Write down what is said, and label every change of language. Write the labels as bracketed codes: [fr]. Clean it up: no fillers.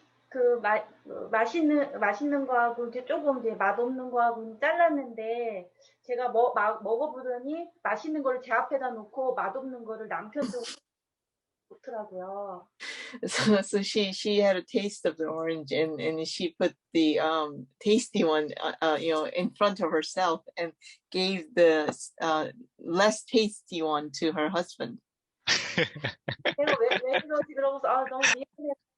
[ko] 그 맛있는 거하고 이제 조금 이제 맛없는 거하고 잘랐는데 제가 먹어보더니 맛있는 거를 제 앞에다 놓고 맛없는 거를 남편 쪽으로 놓더라고요. [en] So she had a taste of the orange and she put the tasty one in front of herself and gave the less tasty one to her husband. [ko] 내가 왜 그러지 그러고서 너무 미안해.